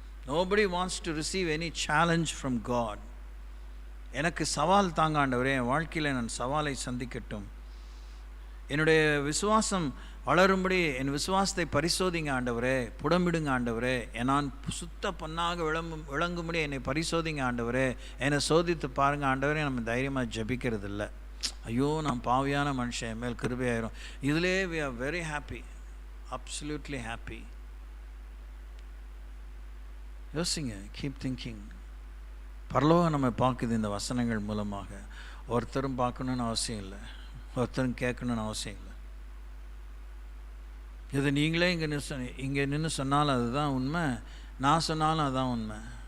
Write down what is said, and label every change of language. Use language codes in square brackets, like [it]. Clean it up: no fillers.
[en] Nobody wants to receive any challenge from God. [ta] எனக்கு சவால் தாங்க ஆண்டவரே, என் வாழ்க்கையில் நான் சவாலை சந்திக்கட்டும், என்னுடைய விசுவாசம் வளரும்படி என் விசுவாசத்தை பரிசோதிங்க ஆண்டவரே, புடமிடுங்க ஆண்டவரே, நான் சுத்த பொன்னாக விளங்கும்படி என்னை பரிசோதிங்க ஆண்டவரே, என்னை சோதித்து பாருங்கள் ஆண்டவரே. நம்ம தைரியமாக ஜபிக்கிறது இல்லை. ஐயோ நான் பாவியான மனுஷன், என் மேல் கிருபையாயிரும். இதிலே [en] we are very happy, absolutely happy. [ta] யோசிங்க, [en] Keep thinking. [ta] பரலோகம் நம்ம பார்க்குது இந்த வசனங்கள் மூலமாக. ஒருத்தரும் பார்க்கணுன்னு அவசியம் இல்லை, ஒருத்தரும் கேட்கணுன்னு அவசியம் இல்லை. இது நீங்களே இங்கே நின்று சொன்னாலும் அதுதான் உண்மை, நான் சொன்னாலும் அதுதான் உண்மை.